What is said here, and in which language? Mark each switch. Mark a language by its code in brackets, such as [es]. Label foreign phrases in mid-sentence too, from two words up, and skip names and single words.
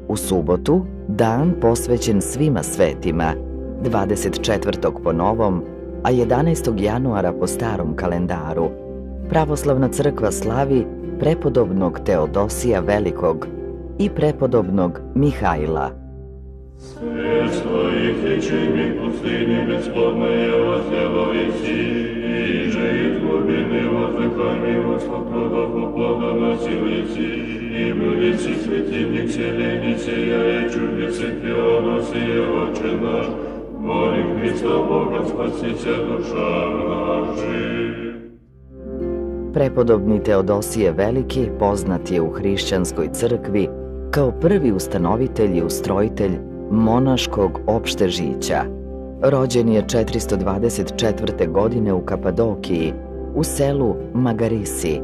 [sr] subotu, dan posvećen svima svetima, 24. po novom, a 11. januara po starom kalendaru, Pravoslavna crkva slavi prepodobnog Teodosija Velikog i prepodobnog Mihajla. [cu] Свет своих течений пустыни бесплодные возделовеси, и же из глубины воздыхами выслал плодов плода носилиси, и был весь светильник селений, сияя чудесы Теодосия, Отче наш, молим Христа Бога, спасися душам нашим. [sr] Prepodobni Teodosije Veliki poznat je u hrišćanskoj crkvi kao prvi ustanovitelj i ustrojitelj monaškog opštežića. Rođen je 424. godine u Kapadokiji, u selu Magarisi.